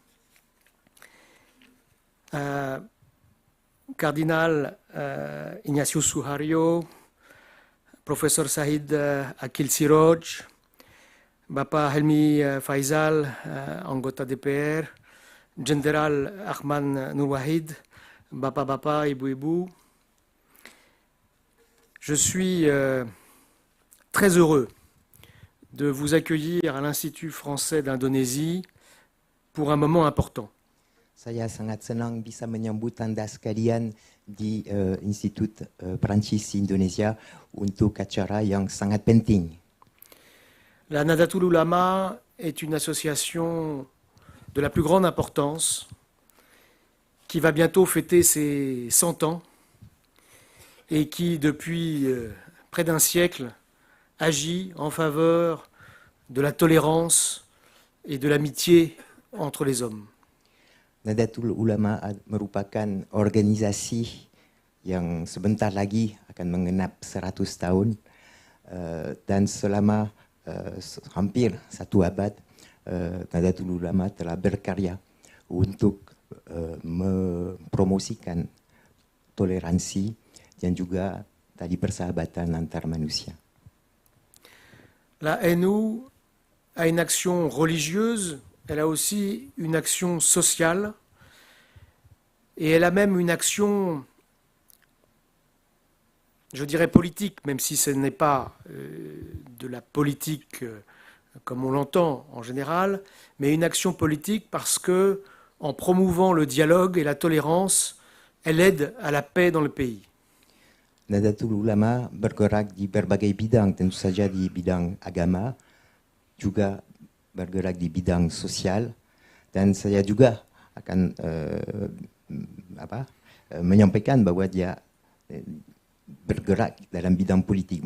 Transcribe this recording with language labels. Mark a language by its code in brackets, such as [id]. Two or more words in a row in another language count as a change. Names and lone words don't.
[id] Kardinal Ignatius Suharyo, Profesor Sahid Akil Siroj, Bapak Helmi Faisal, anggota DPR, Jenderal Ahmad Nur Wahid, Bapak-bapak, ibu-ibu. [fr] Je suis très heureux de vous accueillir à l'Institut français d'Indonésie pour un moment important. [id] Saya sangat senang bisa menyambut Anda sekalian di Institut Perancis Indonesia untuk acara yang sangat penting. [fr] La Nahdlatul Ulama est une association de la plus grande importance qui va bientôt fêter ses 100 ans et qui, depuis près d'un siècle, agit en faveur de la tolérance et de l'amitié entre les hommes. [id] Nahdlatul Ulama merupakan organisasi yang sebentar lagi akan mengenap 100 tahun dan selama hampir 1 abad Nahdlatul Ulama telah berkarya untuk mempromosikan toleransi dan juga tadi persahabatan antar manusia. [fr] La NU a une action religieuse, elle a aussi une action sociale et elle a même une action, je dirais politique, même si ce n'est pas de la politique comme on l'entend en général, mais une action politique parce que, en promouvant le dialogue et la tolérance, elle aide à la paix dans le pays. [id] Nahdlatul Ulama bergerak di berbagai bidang, tentu saja di bidang agama, juga bergerak di bidang sosial, dan saya juga akan menyampaikan bahwa dia bergerak dalam bidang politik.